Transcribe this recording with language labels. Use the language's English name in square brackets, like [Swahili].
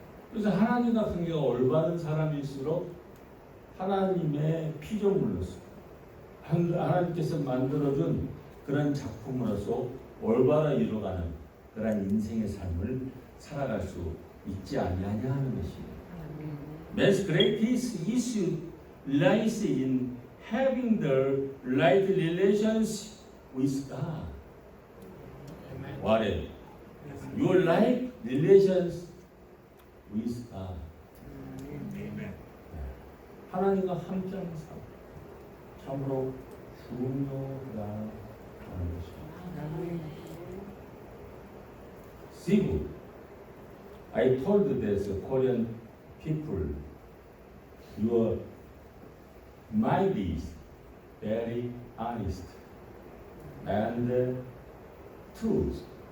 [Korean] 그래서 하나님과 관계가 올바른 사람일수록 하나님의 피조물로서 하나님께서 만들어준 그런 작품으로서 올바라 이루어가는 그런 인생의 삶을 살아갈 수 있지 아니하냐 하는 것입니다. [English] Man's greatest issue lies in having the right relations with God. What else? Your right relations with God. [Korean] 하나님과 함께하는 삶 참으로 중요하다 하는 것입니다. [English] Sibu, I told this Korean people, your mind is very honest and truth.